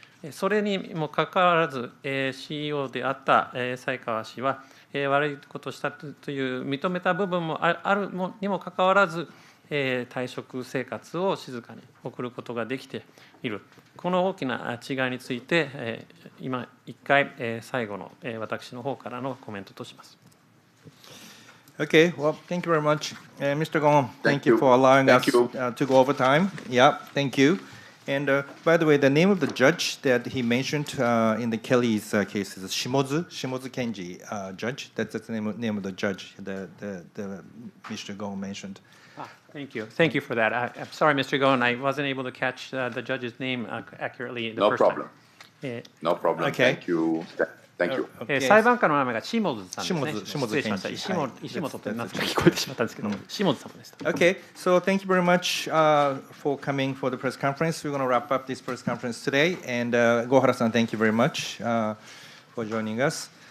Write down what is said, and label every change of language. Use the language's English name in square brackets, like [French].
[Japanese] それにもかかわらず CEO であった才川氏は悪いことをしたという認めた部分もあるにもかかわらず退職生活を静かに送ることができている。この大きな違いについて今一回最後の私の方からのコメントとします。 [English] Okay, well, thank you very much. Mr. Goon, thank you for allowing us to go over time. Yeah, thank you. And by the way, the name of the judge that he mentioned in the Kelly's case is Shimozu Kenji judge. That's the name of the judge that Mr. Goon mentioned. Thank you. Thank you for that. I'm sorry, Mr. Goon, I wasn't able to catch the judge's name accurately the first time. No problem. Okay. Thank you. Thank you. [Japanese] 裁判官の名前がシモズさんですね。シモズ失礼しました。健二石本ってなんとか聞こえてしまったんですけど、シモズ様でした。 [English] Okay, so thank you very much for coming for the press conference. We're going to wrap up this press conference today. And Gohara-san, thank you very much for joining us.